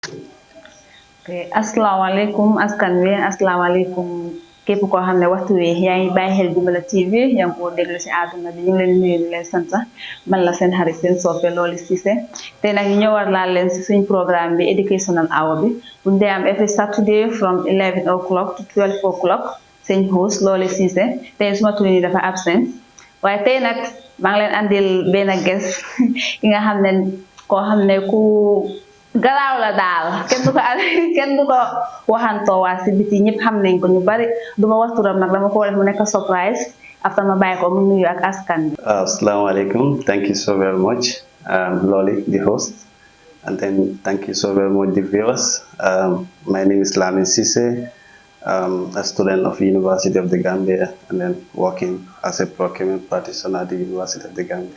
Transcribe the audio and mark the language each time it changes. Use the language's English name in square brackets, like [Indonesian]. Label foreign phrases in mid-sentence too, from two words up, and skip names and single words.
[Wolof] Okay. Asalaamaaleykum askan wi asalaamaaleykum képp koo xam ne waxtu wi yaa ngi bàyyi xel Jubala TV yaa ngi ko déglu si àdduna bi ñu ngi leen nuyu di leen sant man la seen xarit seen soppe Lolly Ceesay tey nag ñu ñëwar laa leen si suñ programme bi [English] educational hour [Wolof] bi buñ dee am [English] every Saturday from 11 o'clock to 12 o'clock [Wolof] seen host Lolly Ceesay tey suma tur yi dafa absent waaye tey nag maa ngi leen andil benn guest ki nga xam ne koo xam ne ku garaaw la daal kenn du ko waxantoo waa si biti ñëpp xam nañ ko ñu bari duma wax turam nag dama ko def mu nekk surprise after ma bàyyi ko mu nuyu ak askan bi. Assalamualaikum. [English] Thank you so very much, Lolly, the host, and then thank you so very much, the viewers. My name is Lamin Ceesay, a student of University of the Gambia, and then working as a procurement practitioner at the University of the Gambia.